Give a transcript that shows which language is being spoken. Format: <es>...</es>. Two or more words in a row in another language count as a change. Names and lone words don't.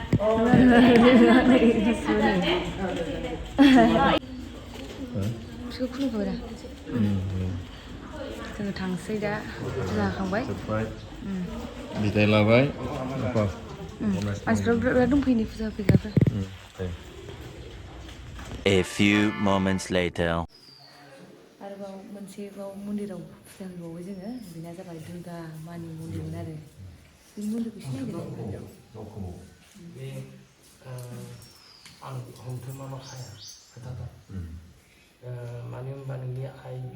<brx>बिसोरखौ खुलुमबाय जोङो थांसै दा फुजा होखांबाय बिदाय लाबाय मानसिफ्रा बिराद दंफैयो फुजा होफैग्राफोर</brx> <en>A few moments later.</en> <brx>आरोबाव मोनसेबाव मन्दिराव फुजा होबावो जोङो बेना जाबाय दुर्गा मानि मन्दिरमोन आरो बे मन्दिरखौ सिनायदों बे आं हमथुमा माखाया खोथाखौ मानो होनबा नोंनि आइ</brx>